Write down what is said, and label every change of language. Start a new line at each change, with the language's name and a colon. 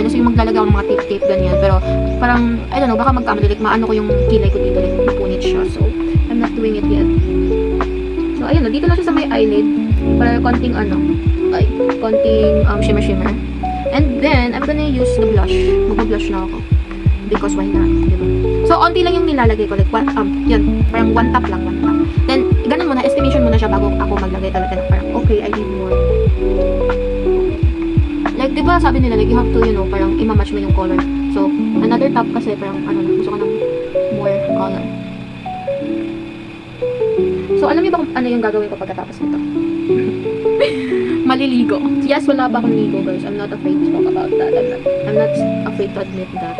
Filipino: Kasi yung maglalagay ako ng mga tape-tape, ganyan. Pero, parang,
English: I don't know,
Filipino: baka magkamali. Like, maano ko yung kilay ko dito. Like, mapunit siya.
English: So, I'm not doing it yet.
Filipino: So, ayun na. Dito lang siya sa may eyelid. Para konting, konting shimmer-shimmer.
English: And then, I'm gonna use the blush.
Filipino: Mag-blush na ako.
English: Because why not,
Filipino: diba? So, onti lang yung nilalagay ko. Like, yun, parang one tap. Then, ganun muna, estimation muna siya bago ako maglagay talaga ng parang, okay,
English: I need more.
Filipino: Like, diba, sabi nila, like,
English: you have to,
Filipino: parang imamatch mo yung color. So, another tap kasi, parang, gusto ko ng more color. So, alam niyo ba kung ano yung gagawin ko pagkatapos nito? Maliligo. Yes, wala pa akong ligo, guys.
English: I'm not afraid to talk about that. I'm not afraid to admit that.